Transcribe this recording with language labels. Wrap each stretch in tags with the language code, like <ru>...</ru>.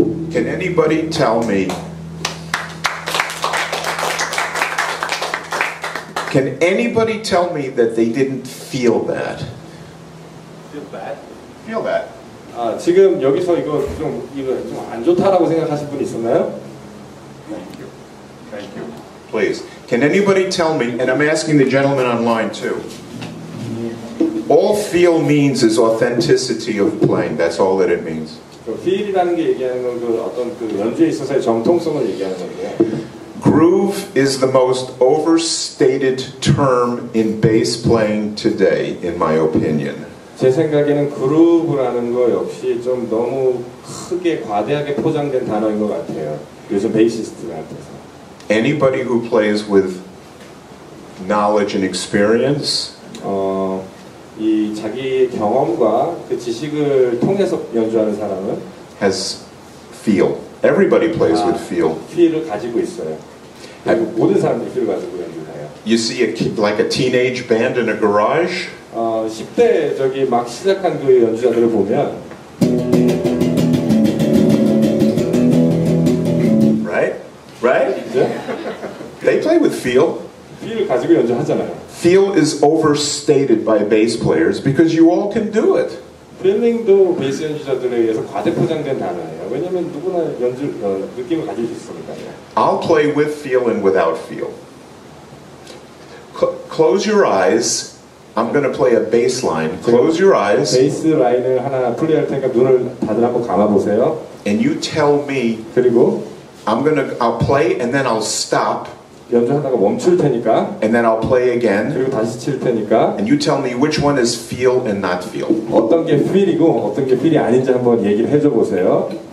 <en>Tell me, can anybody tell me that they didn't feel that? Feel bad? Feel that.</en> <ko>아, 지금 여기서 이거 좀 안 좋다라고 생각하실 분 있었나요?</ko> <en>Thank you. Thank you. Please. Can anybody tell me, and I'm asking the gentleman online too, all feel means is authenticity of playing. That's all that it means.</en> <ko>feel이라는 게 얘기하는 건 그 어떤 그 연주에 있어서의 정통성을 얘기하는 건데요.</ko> <en>Groove is the most overstated term in bass playing today, in my opinion.</en> <ko>제 생각에는 그루브라는 거 역시 좀 너무 크게 과대하게 포장된 단어인 것 같아요. 요즘 베이시스트들한테서.</ko> <en>Anybody who plays with knowledge and experience,</en> <ko>이 자기 경험과 그 지식을 통해서 연주하는 사람은</ko> <en>has feel. Everybody plays with feel.</en> <ko>feel을 가지고 있어요. 그리고 모든 사람들이 feel을 가지고 연주해요.</ko> <en>You see like a teenage band in a garage.</en> <ko>10대 저기 막 시작한 그 연주자들을 보면,</ko> <en>right?</en> <ko>네?</ko> <en>They play with feel.</en> <ko>feel을 가지고 연주하잖아요.</ko> <en>Feel is overstated by bass players because you all can do it.</en> <ko>feeling도 베이스 연주자들에 의해서 과대 포장된 단어예요. 왜냐하면 누구나 느낌을 가질 수 있으니까요.</ko> <en>I'll play with feel and without feel. Close your eyes. I'm going to play a bass line. Close your eyes.</en> <ko>베이스 라인을 하나 플레이할 테니까 눈을 다들 한번 감아 보세요.</ko> <en>And you tell me.</en> <ko>그리고</ko> <en>I'll play and then I'll stop.</en> <ko>연주하다가 멈출 테니까.</ko> <en>And then I'll play again.</en> <ko>그리고 다시 칠 테니까.</ko> <en>And you tell me which one is feel and not feel.</en> <ko>어떤 게 feel이고 어떤 게 feel이 아닌지 한번 얘기를 해줘 보세요.</ko>